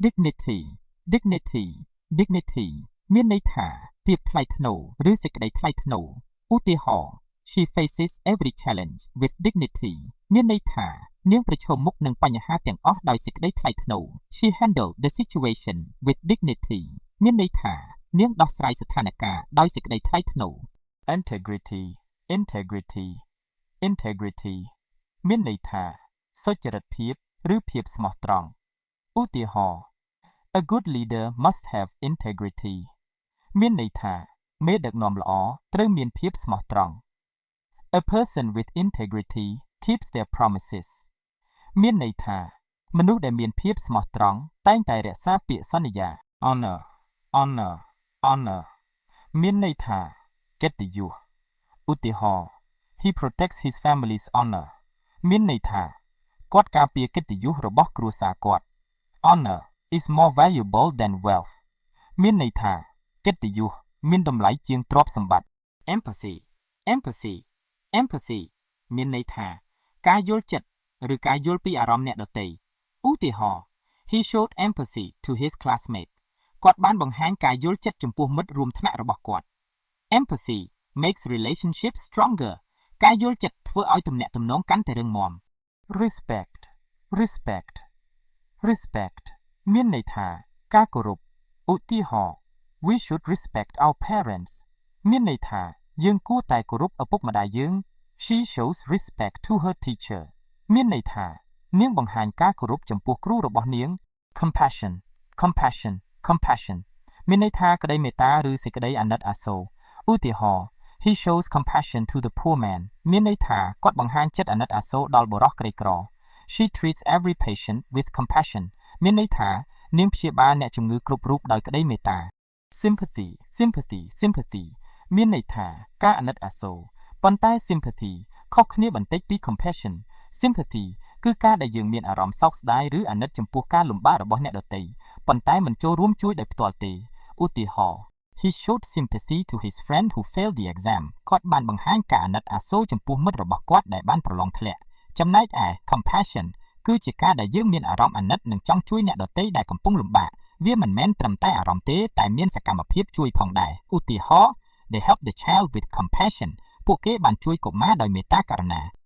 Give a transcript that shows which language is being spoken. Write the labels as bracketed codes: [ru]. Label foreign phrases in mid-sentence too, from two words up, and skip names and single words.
[en] dignity dignity dignity [km] មានន័យថាភាពថ្លៃថ្នូរឬសេចក្តីថ្លៃថ្នូរឧទាហរណ៍ [en] She faces every challenge with [km] dignity មានន័យថានាងប្រឈមមុខនឹងបញ្ហាទាំងអស់ដោយសេចក្តីថ្លៃថ្នូរ [en] She handled the situation with dignity [km] មានន័យថានាងដោះស្រាយស្ថានភាពដោយសេចក្តីថ្លៃថ្នូរ [en] integrity integrity integrity [km] មានន័យថាសុចរិតភាពឬភាពស្មោះត្រង់ឧទាហរណ៍ [en] A good leader must have integrity [km] មានន័យថាមេដឹកនាំល្អត្រូវមានភាពស្មោះត្រង់ [en] A person with integrity keeps their promises [km] មានន័យថាមនុស្សដែលមានភាពស្មោះត្រង់តែងតែរក្សាពាក្យសន្យា [en] honor honor honor [km] មានន័យថាកិត្តិ យសឧទាហរណ៍ [en] He protects his family's honor [km] មានន័យថាគាត់ការពារកិត្តិយសរបស់គ្រួសារគាត់ Honor [en] is more valuable than wealth [km] មានន័យថាកិត្តិយសមានតម្លៃជាងទ្រព្យសម្បត្តិ [en] Empathy empathy empathy [km] មានន័យថាការយល់ចិត្តឬការយល់ពីអារម្មណ៍អ្នកដទៃឧទាហរណ៍ [en] He showed empathy to his classmate [km] គាត់បានបង្ហាញការយល់ចិត្តចំពោះមិត្តរួមថ្នាក់របស់គាត់ [en] Empathy makes relationships stronger [km] ការយល់ចិត្តធ្វើឲ្យទំនាក់ទំនងកាន់តែរឹងមាំ [en] Respect respect [km] respect មានន័យថាការគោរពឧទាហរណ៍ [en] We should respect our parents [km] មានន័យថាយើងគួរតែគោរពឪពុកម្ដាយយើង [en] She shows respect to her teacher [km] មានន័យថានាងបង្ហាញការគោរពចំពោះគ្រូរបស់នាង [en] Compassion compassion compassion [km] មានន័យថាក្តីមេត្តាឬ សេចក្តីអាណិតអាសូរឧទាហរណ៍ [en] He shows compassion to the poor man [km] មានន័យថាគាត់បង្ហាញចិត្តអាណិតអាសូរដល់បុរសក្រីក្រ [en] She treats every patient with compassion [km] មានន័យថានាងព្យាបាលអ្នកជំងឺ គ្រប់រូបដោយក្តីមេត្តា [en] Sympathy sympathy sympathy [km] មានន័យថាការអាណិតអាសូរប៉ុន្តែ sympathy ខុសគ្នាបន្តិចពី [en] compassion sympathy [km] គឺការដែលយើងមានអារម្មណ៍សោក ស្ដាយឬអាណិតចំពោះការលំបាករបស់អ្នកដទៃប៉ុន្តែមិនចូលរួមជួយដោយផ្ទាល់ទេឧទាហរណ៍ [en] He showed sympathy to his friend who failed the exam [km] គាត់បានបង្ហាញការអាណិតអាសូរចំពោះមិត្តរបស់គាត់ដែលបានប្រឡងធ្លាក់ចំណែកឯ compassion គឺជាការដែលយើងមានអារម្មណ៍អាណិតនិងចង់ជួយអ្នកដទៃដែលកំពុងលំបាកវាមិនមែនត្រឹមតែអារម្មណ៍ទេតែមានសកម្មភាពជួយផងដែរឧទាហរណ៍ [en] They help the child with compassion [km] ពួកគេបានជួយកុមារដោយមេត្តាករុណា